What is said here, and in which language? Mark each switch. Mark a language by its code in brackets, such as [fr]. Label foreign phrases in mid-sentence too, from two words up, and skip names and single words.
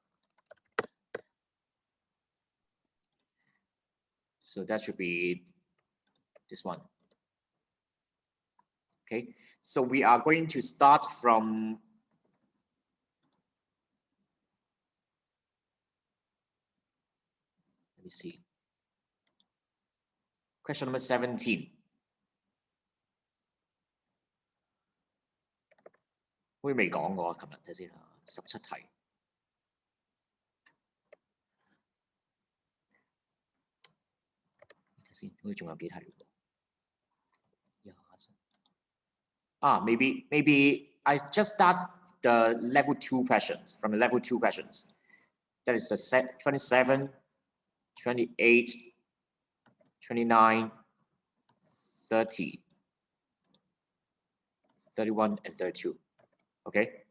[en] So that should be this one. Okay, so we are going to start from let me see. Question number 17. [yue] 好似未講過，琴日睇先啊，17題。睇先，好似仲有幾題喎。 [en] maybe I just start the level 2 questions from the level 2 questions. That is the set 27, 28, 29, 30, 31, and 32. Okay.